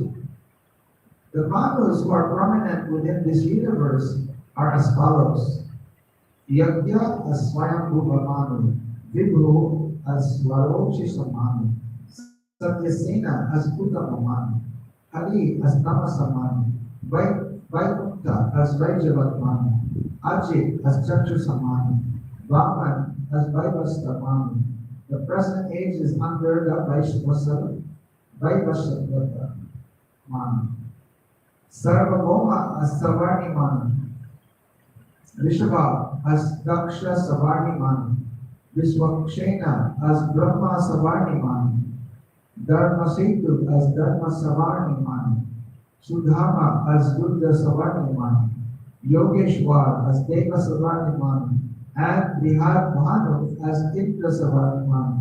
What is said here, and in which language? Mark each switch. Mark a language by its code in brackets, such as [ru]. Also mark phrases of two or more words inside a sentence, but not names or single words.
[en] The Manus who are prominent within this universe are as follows: Yagya as Swayambhuva Manu, Vibhu as Varochisa Manu, Satyasena as Uttama Manu, Hari as Tamasa Manu, Vaikunta as Vaijyavat Manu, Ajit as Chakshusa Manu, Vaman as Vaivasta Manu. The present age is under the Vaivasata Manu. Sarvabhoma as Savarni Manu, Rishabha as Daksha Savarni Manu, Vishwakshena as Brahma Savarni Manu, Dharmasetu as Dharma Savarni Manu, Sudhama as Buddha Savarni Manu, Yogeshwar as Deva Savarni Manu, and Brihad Manu as Indra Savarni Manu.